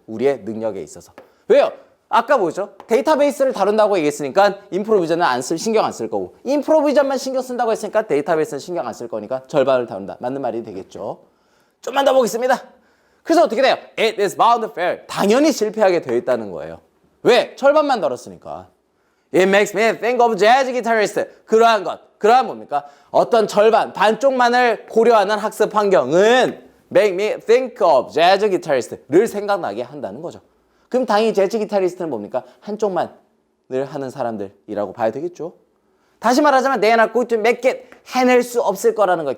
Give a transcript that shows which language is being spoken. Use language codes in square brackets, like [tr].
[ko] 우리의 능력에 있어서. 왜요? 아까 뭐죠? 데이터베이스를 다룬다고 얘기했으니까 인프로비전은 신경 안 쓸 거고, 인프로비전만 신경 쓴다고 했으니까 데이터베이스는 신경 안 쓸 거니까 절반을 다룬다. 맞는 말이 되겠죠. 좀만 더 보겠습니다. 그래서 어떻게 돼요? [en] It is bound to fail. [ko] 당연히 실패하게 되어 있다는 거예요. 왜? 절반만 다뤘으니까. [en] It makes me think of jazz guitarist. [ko] 그러한 것. 그러한 뭡니까? 어떤 절반, 반쪽만을 고려하는 학습 환경은 [en] make me think of jazz guitarist [ko] 를 생각나게 한다는 거죠. 그럼 당연히 재즈 기타리스트는 뭡니까? 한쪽만을 하는 사람들이라고 봐야 되겠죠. 다시 말하자면 [en] they are not going to make it, [ko] 해낼 수 없을 거라는 거예요.